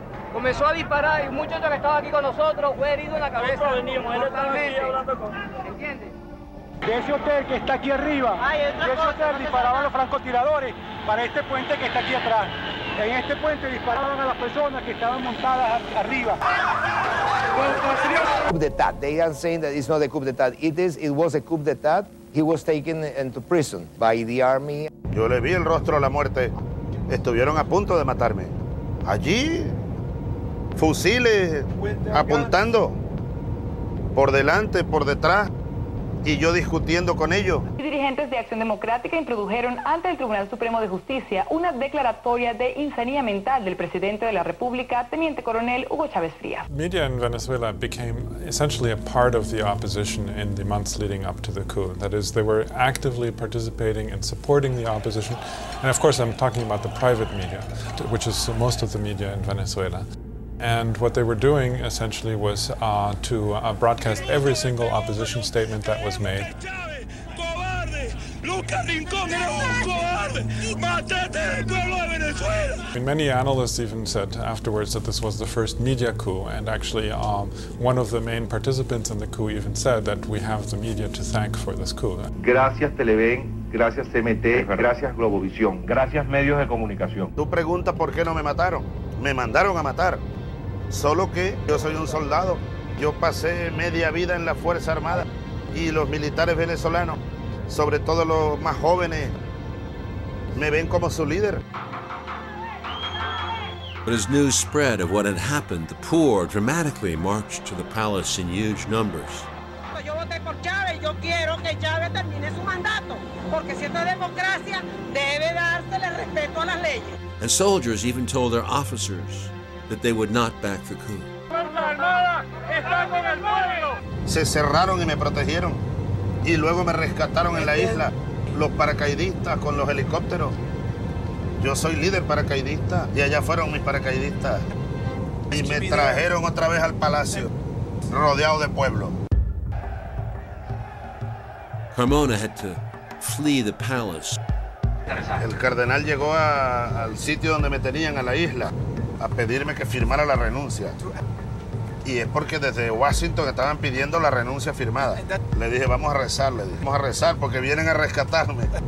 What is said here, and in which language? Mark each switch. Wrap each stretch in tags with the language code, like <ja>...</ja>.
<es>Comenzó a disparar y un muchacho que estaba aquí con nosotros fue herido en la cabeza. ¿Entiendes? De ese hotel que está aquí arriba, de ese hotel disparaban los francotiradores para este puente que está aquí atrás. En este puente disparaban a las personas que estaban montadas arriba.</es> <en>Coup d'etat. They are saying that it's not a coup d'etat. It was a coup d'etat. He was taken into prison by the army.</en> <es>Yo le vi el rostro a la muerte. Estuvieron a punto de matarme. Allí, fusiles apuntando por delante, por detrás, y yo discutiendo con ellos. Dirigentes de Acción Democrática introdujeron ante el Tribunal Supremo de Justicia una declaratoria de insanía mental del presidente de la República, Teniente Coronel Hugo Chávez Frías.</es> <en>Media in Venezuela became essentially a part of the opposition in the months leading up to the coup. That is, they were actively participating and supporting the opposition. And of course, I'm talking about the private media, which is most of the media in Venezuela. And what they were doing essentially was to broadcast every single opposition statement that was made. And many analysts even said afterwards that this was the first media coup, and actually one of the main participants in the coup even said that we have the media to thank for this coup.</en> <es>Gracias Televen, gracias CMT, gracias Globovisión, gracias medios de comunicación. Tú preguntas por qué no me mataron. Me mandaron a matar. Solo que yo soy un soldado. Yo pasé media vida en la Fuerza Armada y los militares venezolanos, sobre todo los más jóvenes, me ven como su líder.</es> <en>But as news spread of what had happened, the poor dramatically marched to the palace in huge numbers.</en> <es>Yo voté por Chávez y yo quiero que Chávez termine su mandato, porque si esto es democracia, debe dársele respeto a las leyes.</es> <en>And soldiers even told their officers that they would not back the coup.</en> <es>Se cerraron y me protegieron. Y luego me rescataron en la isla los paracaidistas con los helicópteros. Yo soy líder paracaidista y allá fueron mis paracaidistas. Y me trajeron otra vez al palacio, rodeado de pueblo.</es> <en>Carmona had to flee the palace.</en> <es>El cardenal llegó al sitio donde me tenían, a la isla, a pedirme que firmara la renuncia. Y es porque desde Washington estaban pidiendo la renuncia firmada. Le dije, vamos a rezar, vamos a rezar porque vienen a rescatarme.</es>